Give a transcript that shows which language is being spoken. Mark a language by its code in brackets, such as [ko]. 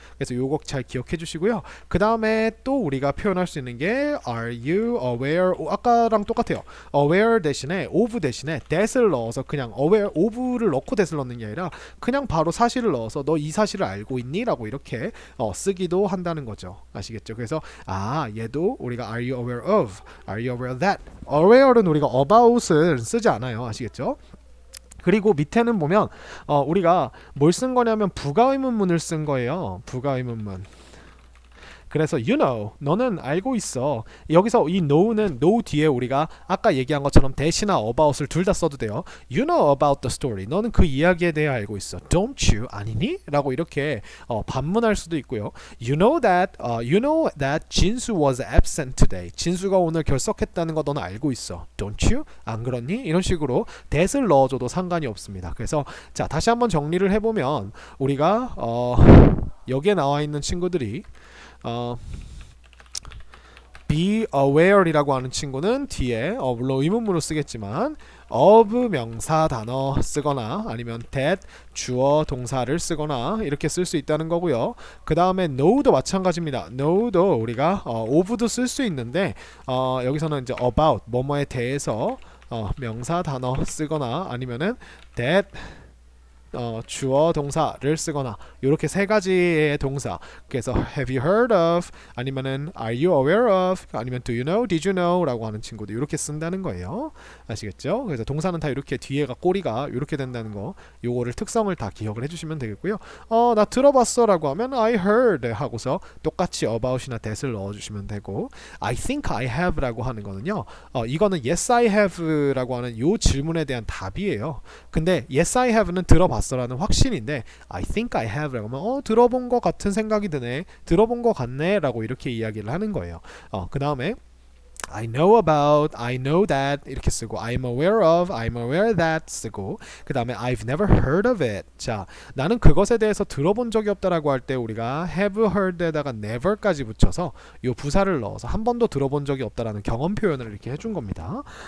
[ko] 그래서 요거 잘 기억해 주시고요. 그 다음에 또 우리가 표현할 수 있는 게 [en] Are you aware? [ko] 아까랑 똑같아요. aware 대신에 of 대신에 that을 넣어서 그냥 aware of를 넣고 that을 넣는 게 아니라 그냥 바로 사실을 넣어서 너 이 사실을 알고 있니? 라고 이렇게 쓰기도 한다는 거죠. 아시겠죠? 그래서 얘도 우리가 Are you aware of? [en] Are you aware of that? [ko] aware는 우리가 about을 쓰지 않아요. 아시겠죠? 그리고 밑에는 보면 우리가 뭘 쓴 거냐면 부가의문문을 쓴 거예요. 부가의문문. 그래서 you know, 너는 알고 있어. 여기서 이 know는 know 뒤에 우리가 아까 얘기한 것처럼 that이나 about을 둘 다 써도 돼요. [en] You know about the story. [ko] 너는 그 이야기에 대해 알고 있어. [en] Don't you? [ko] 아니니? 라고 이렇게 반문할 수도 있고요. [en] You know that [ko] 진수 [en] was absent today. [ko] 진수가 오늘 결석했다는 거 너는 알고 있어. [en] Don't you? [ko] 안 그렇니? 이런 식으로 that을 넣어줘도 상관이 없습니다. 그래서 자, 다시 한번 정리를 해보면 우리가 여기에 나와 있는 친구들이 be aware이라고 하는 친구는 뒤에 물론 의문문으로 쓰겠지만 of 명사 단어 쓰거나 아니면 that 주어 동사를 쓰거나 이렇게 쓸 수 있다는 거고요. 그 다음에 know도 마찬가지입니다. know도 우리가 of도 쓸 수 있는데 여기서는 이제 about 뭐뭐에 대해서 명사 단어 쓰거나 아니면은 that 주어 동사를 쓰거나 이렇게 세 가지의 동사. 그래서 have you heard of 아니면은 are you aware of 아니면 do you know, did you know 라고 하는 친구도 이렇게 쓴다는 거예요. 아시겠죠? 그래서 동사는 다 이렇게 뒤에가 꼬리가 이렇게 된다는 거 요거를 특성을 다 기억을 해주시면 되겠고요. 나 들어봤어 라고 하면 I heard 하고서 똑같이 about이나 that을 넣어주시면 되고 I think I have 라고 하는 거는요 이거는 yes I have 라고 하는 요 질문에 대한 답이에요. 근데 yes I have는 들어봤어 라는 확신인데 I think I have 라고 하면 들어본 것 같은 생각이 드네, 들어본 것 같네 라고 이렇게 이야기를 하는 거예요. 그 다음에 I know about, I know that 이렇게 쓰고 I'm aware of, I'm aware that 쓰고 그 다음에 I've never heard of it. 자, 나는 그것에 대해서 들어본 적이 없다라고 할 때 우리가 have heard에다가 never까지 붙여서 요 부사를 넣어서 한 번도 들어본 적이 없다라는 경험 표현을 이렇게 해준 겁니다.